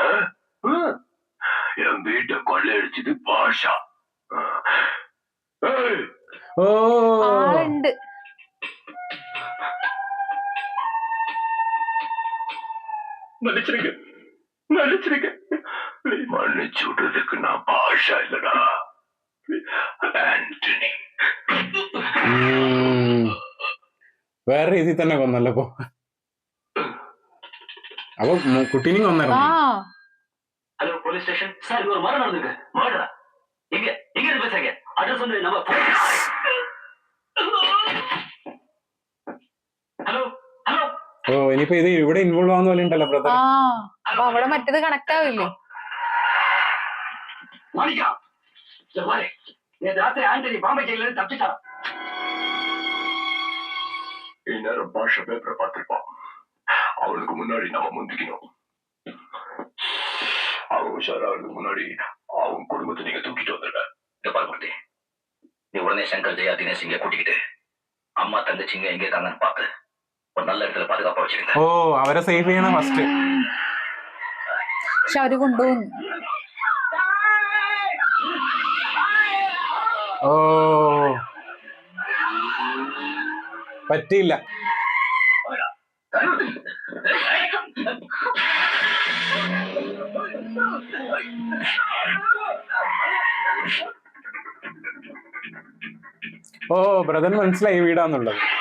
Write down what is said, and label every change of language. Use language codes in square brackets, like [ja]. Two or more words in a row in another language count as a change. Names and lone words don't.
[ta] என் வீட்டை கொள்ளையடிச்சது பாஷா. [ml] ആളുണ്ട്. [ta] மன்னிச்சிருங்க, மன்னிச்சிருங்க. மன்னிச்சு விடுறதுக்கு நான் பாஷா இல்லடா, [ml] ആന്റണി. വേറെ രീതിയിൽ തന്നെ കൊന്നല്ലോ അപ്പൊ. അപ്പൊ കുട്ടീനെയും കൊന്നായിരുന്നു. [en] Hello police station sir, [ta] ஒரு மரணம் நடந்துருக்கு. மர்டரா? எங்க எங்க இருந்து பேசுறீங்க? அட்ரஸ் வந்து நம்ம [en] Hello hello. [ml] ഓ ഇനിയിപ്പോ ഇത് ഇവിടെ ഇൻവോൾവ് ആവുന്ന പോലെ ഉണ്ടല്ലോ ബ്രദർ. അപ്പൊ അവിടെ മറ്റേത് കണക്ട് ആവില്ലേ? [ta] மாணிக்கா, பாரு, நேற்று ராத்திரி ஆண்டனி பாம்பே ஜெயில இருந்து தப்பிச்சான். இந்நேரம் பாஷா பேப்பரை பார்த்திருப்பான். அவளுக்கு முன்னாடி நாம முந்திக்கணும். அவன் உஷாராகிறதுக்கு முன்னாடி அவன் குடும்பத்தை நீங்க தூக்கிட்டு வந்துடுற. இந்த பால்மூர்த்தி, நீ உடனே சங்கர் ஜெயா தினேஷ் இங்க கூட்டிக்கிட்டு அம்மா தங்கச்சிங்க எங்க இருக்காங்கன்னு பார்த்து ஒரு நல்ல இடத்துல பாதுகாப்பா வச்சிருங்க. [ml] ഓ അവരെ സേവ് ചെയ്യണം ഫസ്റ്റ്. പക്ഷെ അവര് കൊണ്ടുപോകുന്നു. ഓ പറ്റിയില്ല. ഓ ബ്രദറിന് മനസ്സിലായി വീടാന്നുള്ളത്.